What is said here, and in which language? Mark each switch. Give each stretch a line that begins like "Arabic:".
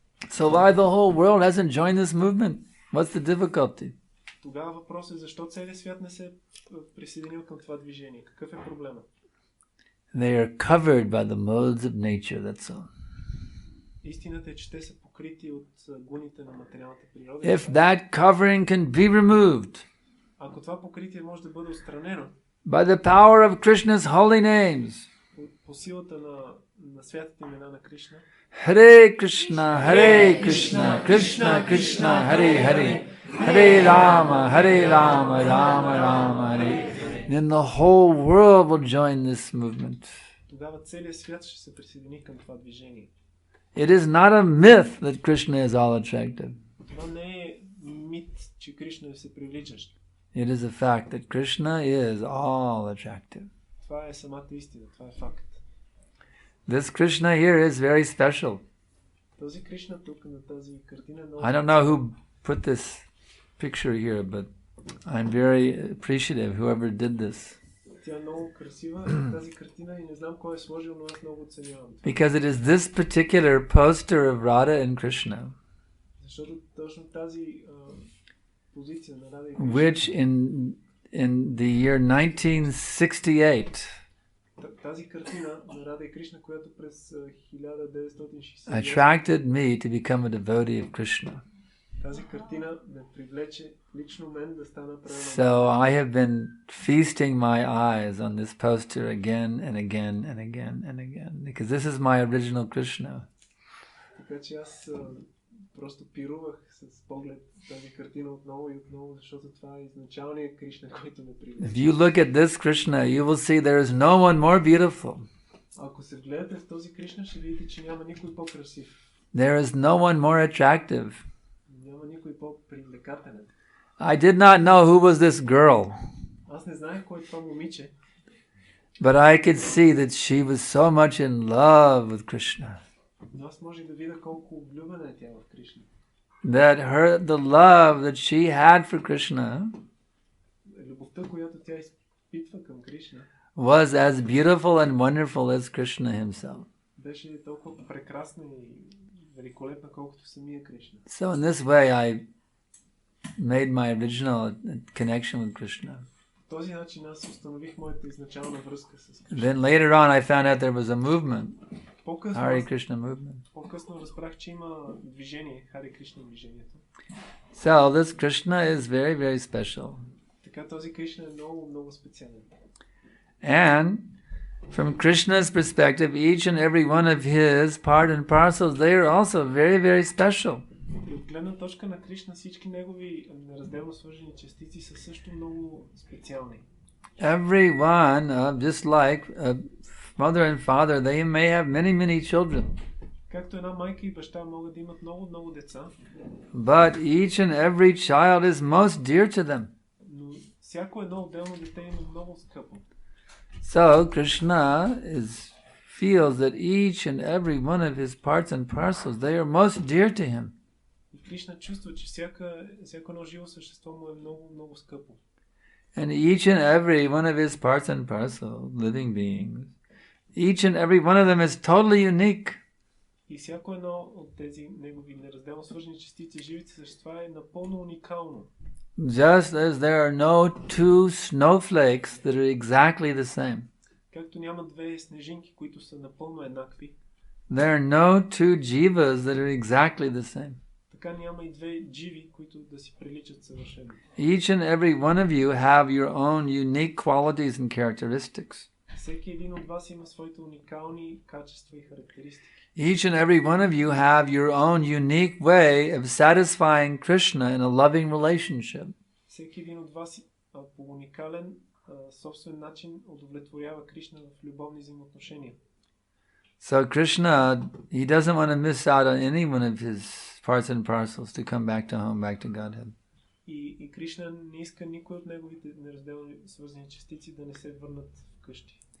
English: So why the whole world hasn't joined this movement? What's the difficulty?
Bulgarian: Тогава въпрос е защо целият свят не се е присъединил към това движение? Какъв е проблемът?
English: They are covered by the modes of nature, that's all.
Bulgarian: Истината е, че те са покрити от гуните на материалната природа.
English: If that covering can be removed
Bulgarian: Ако това покритие може да бъде отстранено
English: by the power of Krishna's holy names,
Bulgarian: по силата на святите имена на Кришна,
Sanskrit: Hare Krishna, Hare Krishna, Krishna Krishna, Hare Hare, Hare Rama, Rama Rama, Hare.
English: Then the whole world will join this movement.
Bulgarian: тогава целият свят ще се присъедини към това движение.
English: It is not a myth that Krishna is all attractive.
Bulgarian: Това не е мит, че Кришна е всепривличащ.
English: It is a fact that Krishna is all attractive.
Bulgarian: Това е самата истина, това е факт.
English: This Krishna here is very special.
Bulgarian: Този Кришна тук на тази картина е много...
English: I don't know who put this picture here, but I'm very appreciative whoever did this.
Bulgarian: Тя е много красива, тази картина, и не знам кой е сложил, но аз много оценявам.
English: Because it is this particular poster of Radha and Krishna,
Bulgarian: Защото точно тази позиция на Рада и Кришна,
English: which in the year 1968,
Bulgarian: тази картина на Рада и Кришна, която през 1960
English: attracted me to become a devotee of Krishna.
Bulgarian: Тази картина ме привлече лично мен да стана преданен.
English: So I have been feasting my eyes on this poster again and again and again and again, because this is my original Krishna.
Bulgarian: Така че аз просто пирувах с поглед тази картина отново и отново, защото това е изначалният Кришна, който ме привлече.
English: If you look at this Krishna, you will see there is no one more beautiful.
Bulgarian: Ако се вгледате в този Кришна, ще видите, че няма никой по-красив.
English: There is no one more attractive.
Bulgarian: Няма никой по-привлекателен.
English: I did not know who was this girl,
Bulgarian: Аз не знаех кой е това момиче,
English: but I could see that she was so much in love with Krishna.
Bulgarian: но аз може да видя колко влюбена е тя в Кришна.
English: That the love that she had for Krishna
Bulgarian: Любовта, която тя изпитва към Кришна,
English: was as beautiful and wonderful as Krishna himself.
Bulgarian: беше толкова прекрасна и великолепна, колкото самия Кришна.
English: So in this way I made my original connection with Krishna.
Bulgarian: По този начин аз установих моята изначална връзка с Кришна.
English: Then later on I found out there was a movement,
Bulgarian: По-късно,
English: Hare Krishna movement.
Bulgarian: по-късно разбрах, че има движение, Харе Кришна движението.
English: So this Krishna is very, very special.
Bulgarian: Така този Кришна е много, много специален.
English: And from Krishna's perspective, each and every one of his part and parcels, they are also very, very special.
Bulgarian: И от гледна точка на Кришна, всички негови неразделно свържени частици са също много специални.
English: Every one, just like a mother and father, they may have many, many children.
Bulgarian: Както една майка и баща могат да имат много, много деца,
English: But each and every child is most dear to them.
Bulgarian: но всяко едно отделно дете има много скъпо.
English: So Krishna feels that each and every one of his parts and parcels, they are most dear to him.
Bulgarian: И Кришна чувства, че всяко едно живо същество му е много, много скъпо.
English: And each and every one of his parts and parcels, living beings, each and every one of them is totally unique.
Bulgarian: И всяко едно от тези негови неразделно свържени частици, живите същества, е напълно уникално.
English: Just as there are no two snowflakes that are exactly the same.
Bulgarian: Както няма две снежинки, които са напълно еднакви,
English: There are no two jivas that are exactly the same.
Bulgarian: така няма и две дживи, които да си приличат съвършено.
English: Each and every one of you have your own unique qualities and characteristics.
Bulgarian: Всеки един от вас има своите уникални качества и характеристики.
English: Each and every one of you have your own unique way of satisfying Krishna in a loving relationship.
Bulgarian: Всеки един от вас по уникален собствен начин удовлетворява Кришна в любовни взаимоотношения.
English: So Krishna, he doesn't want to miss out on any one of his parts and parcels to come back to home, back to Godhead.
Bulgarian: И Кришна не иска никой от неговите неразделни свързани частици да не се върнат вкъщи.